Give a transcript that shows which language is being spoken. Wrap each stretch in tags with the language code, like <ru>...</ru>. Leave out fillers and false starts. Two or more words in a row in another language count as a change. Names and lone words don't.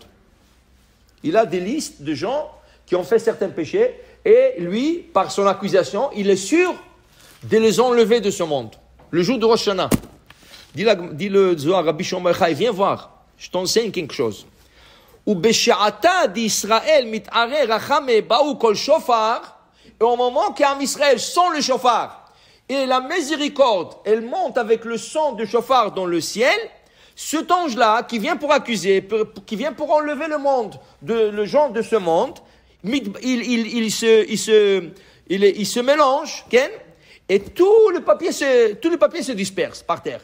<fr>Il a des listes de gens qui ont fait certains péchés et lui, par son accusation, il est sûr de les enlever de ce monde. Le jour de Rosh Hashanah. Dis le Zohar, Rabbi Shimon Bar Yochai, viens voir, je t'enseigne quelque chose.</fr> <arc>ובשעתא דישראל מתערי רחמי בהו קול שופר,</arc> <fr>et au moment qu'Am Israël sent le shofar, et la miséricorde, elle monte avec le son du shofar dans le ciel, cet ange-là, qui vient pour accuser, qui vient pour enlever le monde, le genre de ce monde, il se mélange, et tout le papier se disperse par terre.</fr>